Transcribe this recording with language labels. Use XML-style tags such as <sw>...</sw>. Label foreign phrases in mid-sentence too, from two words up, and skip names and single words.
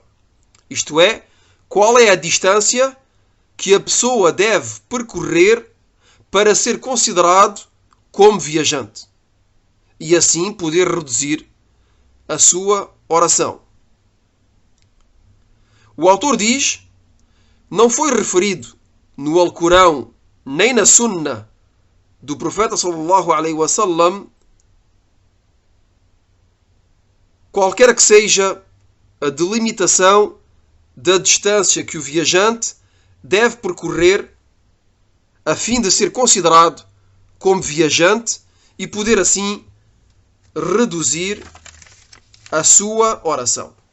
<pt>Isto é, qual é a distância que a pessoa deve percorrer para ser considerado como viajante e assim poder reduzir a sua oração. O autor diz: não foi referido no Alcorão nem na Sunna do profeta</pt> <ar>صلى الله عليه وسلم</ar> <pt>qualquer que seja a delimitação da distância que o viajante deve percorrer a fim de ser considerado como viajante e poder assim reduzir a sua oração.</pt>